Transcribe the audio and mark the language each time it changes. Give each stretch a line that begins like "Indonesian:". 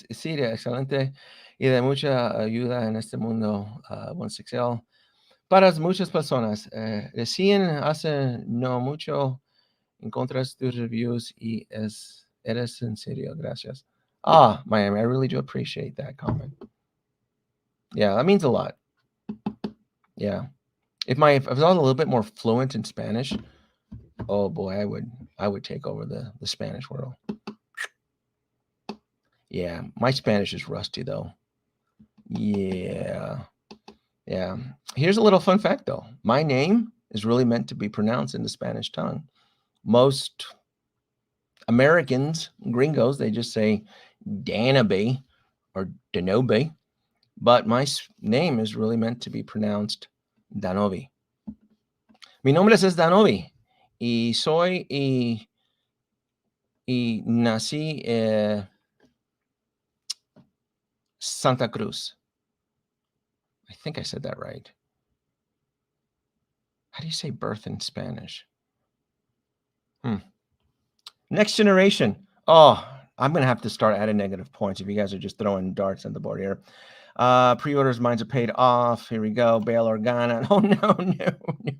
Spanish: Sí, excelente y de mucha ayuda en este mundo homosexual para muchas personas. Recién hace no mucho encontras tus reviews y eres en serio. Gracias.
English: Ah, Miami, I really do appreciate that comment. Yeah, that means a lot. Yeah. If I was a little bit more fluent in Spanish, oh boy, I would take over the Spanish world. Yeah, my Spanish is rusty though. Yeah. Yeah. Here's a little fun fact though. My name is really meant to be pronounced in the Spanish tongue. Most Americans, gringos, they just say Danoby or Danoby, but my name is really meant to be pronounced Danoby.
Spanish: Mi nombre es Danoby y soy y nací Santa Cruz.
English: I think I said that right. How do you say birth in Spanish? Next generation. Oh, I'm going to have to start adding negative points if you guys are just throwing darts at the board here. Pre-orders, mines are paid off. Here we go. Bail Organa. Oh, no.